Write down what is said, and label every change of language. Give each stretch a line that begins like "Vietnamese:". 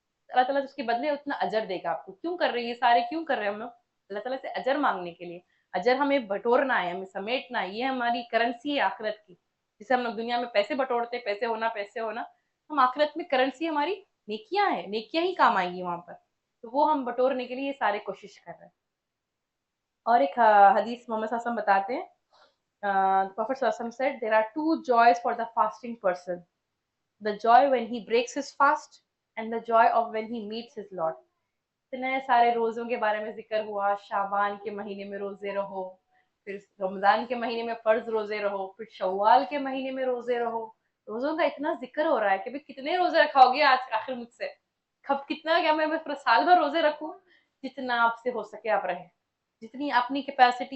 Urdu: اللہ تعالیٰ اس کے بدلے اتنا اجر دے گا آپ کو. کیوں کر رہے ہیں یہ سارے, کیوں کر رہے ہیں ہم لوگ؟ اللہ تعالیٰ سے اجر مانگنے کے لیے. اجر ہمیں بٹورنا ہے, ہمیں سمیٹنا ہے. یہ ہماری کرنسی ہے آخرت کی. جسے ہم لوگ دنیا میں پیسے بٹورتے, پیسے ہونا, ہم آخرت میں کرنسی ہماری نیکیاں ہیں, نیکیاں ہی کام آئیں گی وہاں پر. تو وہ ہم بٹورنے کے لیے یہ سارے کوشش کر رہے ہیں. اور ایک حدیث محمد صلی اللہ علیہ وسلم بتاتے ہیں,
English: Prophet صلی اللہ علیہ وسلم said there are 2 joys for the fasting person, the joy when he breaks his fast and the joy of when he meets his Lord.
Urdu: اتنے سارے روزوں کے بارے میں ذکر ہوا. شعبان کے مہینے میں روزے رہو, پھر رمضان کے مہینے میں فرض روزے رہو, پھر شوال کے مہینے میں روزے رہو. روزوں کا اتنا ذکر ہو رہا ہے کہ بھی کتنے روزے رکھاؤ گے آج آخر مجھ سے, کتنا کیا میں پورا سال بھر روزے رکھوں؟ جتنا آپ سے ہو سکے آپ رہیں, جتنی اپنی کیپیسٹی.